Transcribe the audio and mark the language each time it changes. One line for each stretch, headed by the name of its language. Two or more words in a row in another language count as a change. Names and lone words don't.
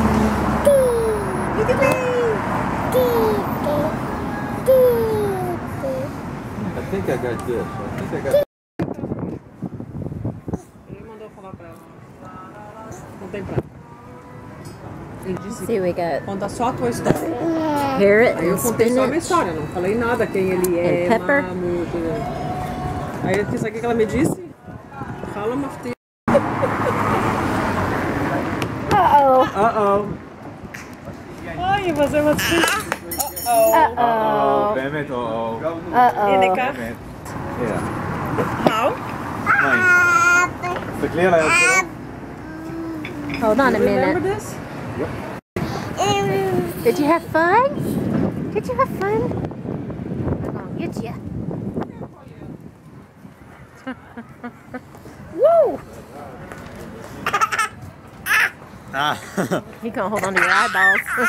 English: I think I got this. I think I got. See, we got
Portuguese: Conta só a tua história.
English: carrot
Portuguese: Aí eu
English: and
Portuguese: contei só a minha
English: spinach.
Portuguese: história, não falei nada, quem ele é,
English: And pepper.
Portuguese: Aí isso aqui que ela me disse, fala uma fita. Uh-oh. Uh-oh. Ai, você é uma Uh-oh.
Hebrew: באמת, או... Uh-oh. באמת.
English: How?
Hebrew: תסתכלי על היד שלו.
English: Hold on a Remember minute. this? Did you have fun? Did you have fun? I'm gonna get you. Woo! You can't hold on to your eyeballs.